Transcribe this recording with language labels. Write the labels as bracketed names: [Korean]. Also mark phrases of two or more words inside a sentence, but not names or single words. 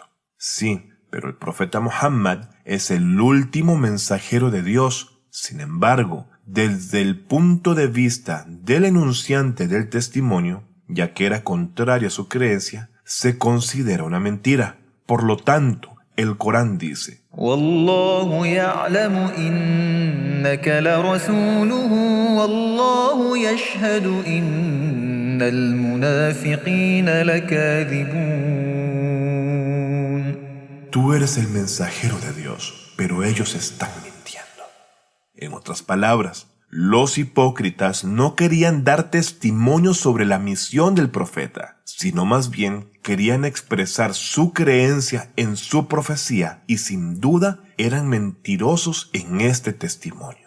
[Spanish] Sí, pero el profeta Muhammad es el último mensajero de Dios. Sin embargo, desde el punto de vista del enunciante del testimonio, ya que era contrario a su creencia, se considera una mentira. Por lo tanto, el Corán dice: [Arabic] والله يعلم إنك لرسوله والله يشهد إن المنافقين لكاذبون. [Spanish] Tú eres el mensajero de Dios, pero ellos están mintiendo. En otras palabras, los hipócritas no querían dar testimonio sobre la misión del profeta, sino más bien querían expresar su creencia en su profecía y sin duda eran mentirosos en este testimonio.